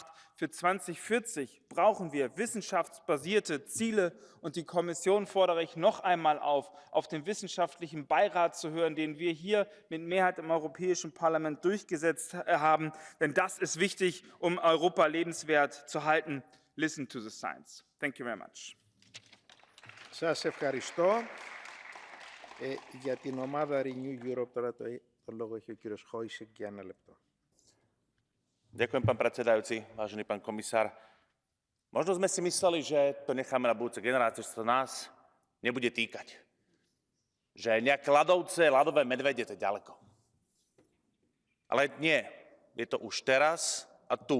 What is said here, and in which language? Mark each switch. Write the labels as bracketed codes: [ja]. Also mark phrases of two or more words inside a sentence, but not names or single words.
[de] Für 2040 brauchen wir wissenschaftsbasierte Ziele. Und die Kommission fordere ich noch einmal auf den wissenschaftlichen Beirat zu hören, den wir hier mit Mehrheit im Europäischen Parlament durchgesetzt haben. Denn das ist wichtig, um Europa lebenswert zu halten. [en] Listen to the science. Thank you very much. [el] Σας ευχαριστώ. Για την ομάδα Renew Europe τώρα το λόγο έχει ο κύριος Hojsík για 1 λεπτό. [sk] Ďakujem, pán predsedajúci, vážený pán komisár. Možno sme si mysleli, že to necháme na budúce generácie, že sa to nás nebude týkať. Že nejaké ľadovce, ľadové medvede, to je ďaleko. Ale nie, je to už teraz a tu.